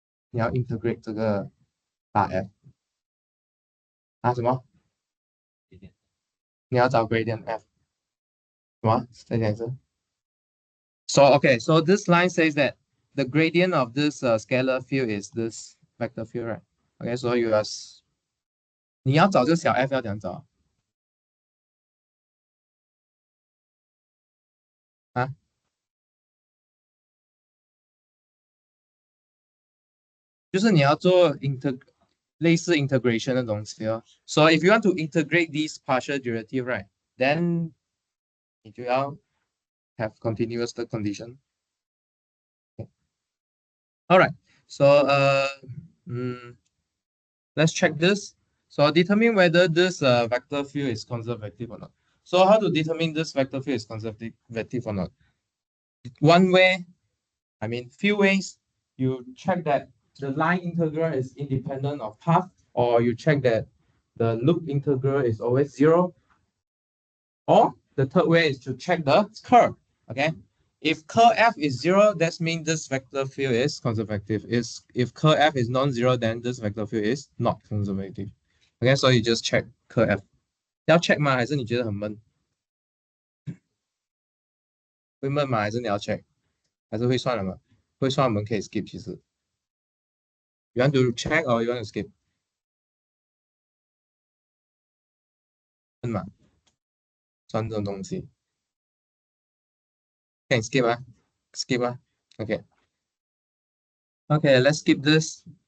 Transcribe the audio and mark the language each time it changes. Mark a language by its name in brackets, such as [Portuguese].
[Chinese] 你要 integrate 这个大 F 啊什么？你要找 gradient F 什么？再讲一次。 [English] So okay, so this line says that the gradient of this scalar field is this vector field, right? [Chinese] Okay, so you are 你要找这个小 f 要怎样找啊？就是你要做类似 integration 的东西哦。 [English] So if you want to integrate these partial derivative, right, then 你就要 have continuous the condition. Okay. All right. So let's check this. So determine whether this vector field is conservative or not. So how to determine this vector field is conservative or not? One way, I mean few ways. You check that the line integral is independent of path, or you check that the loop integral is always 0. Or the third way is to check the curve. Okay. If curl f is 0, that means this vector field is conservative. If curl f is non-zero, then this vector field is not conservative. Okay, so you just check curl f. 要 check 吗？还是你觉得很闷？ [Chinese] 会闷吗？还是你要 check？ 还是会算了吗？会算我们可以 skip 其实。 [English] You want to check or you want to skip？ [Chinese] 闷吗？算这种东西。 [English] 可以 skip 啊 ？skip 啊 ？Okay. Okay, let's skip this.